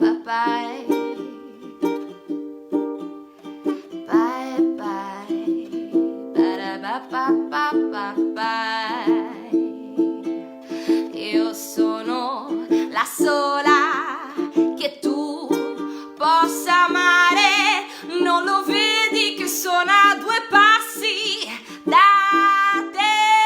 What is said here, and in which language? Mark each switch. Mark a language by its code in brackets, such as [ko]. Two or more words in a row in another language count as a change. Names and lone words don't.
[en] bye. Bye bye. Ba-da-ba-ba-ba-ba-bye. [it] Io sono la sola che tu possa amare. Non lo vedi che sono a 2 passi da te?